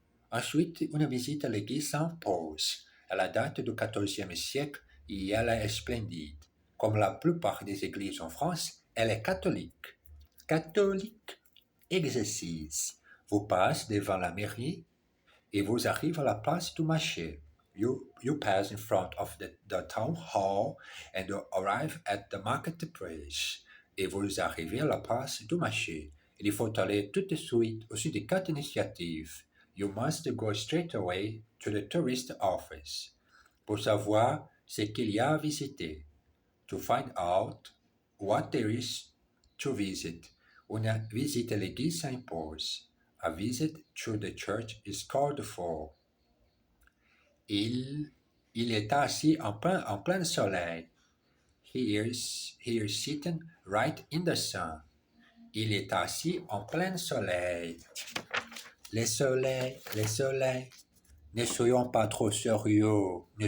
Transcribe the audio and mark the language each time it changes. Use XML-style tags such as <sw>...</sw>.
<fr>Ensuite, une visite à l'église s'impose. Elle date du XIVe siècle et elle est splendide. Comme la plupart des églises en France, elle est catholique. Catholique. Exercice. Vous passez devant la mairie et vous arrivez à la place du marché.</fr> <en>You pass in front of the town hall and you arrive at the marketplace.</en> <fr>Et vous arrivez à la place du marché. Il faut aller tout de suite au sud des 4 initiatives.</fr> <en>You must go straight away to the tourist office.</en> <fr>Pour savoir ce qu'il y a à visiter.</fr> <en>To find out what there is to visit.</en> <fr>Une visite à l'église s'impose.</fr> <en>A visit to the church is called for.</en> <fr>Il est assis en plein soleil.</fr> <en>He is sitting right in the sun.</en> <fr>Il est assis en plein soleil. Le soleil. Ne soyons pas trop sérieux.</fr>